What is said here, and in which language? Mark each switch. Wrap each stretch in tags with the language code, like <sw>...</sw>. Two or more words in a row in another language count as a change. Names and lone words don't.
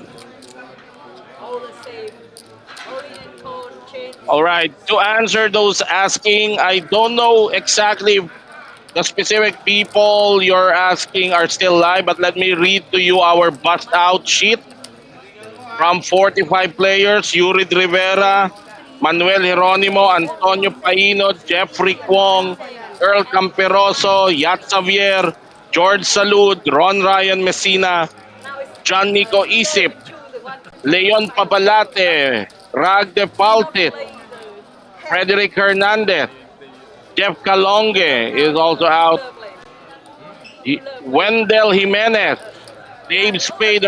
<en>All the same. Only in code change. All right, to answer those asking, I don't know exactly the specific people you're asking are still live, but let me read to you our bust out sheet from 45 players: Yurid Rivera, Manuel Jeronimo, Antonio Paino, Jeffrey Kwong, Earl Camperoso, Yat Xavier, George Salud, Ron Ryan Messina, Now it's John Nico Isip, the one Leon Pabalate, Rag de Paltit, play Frederick Hernandez, Jeff Calonge is also out, Wendell Jimenez, Dave Spader</en>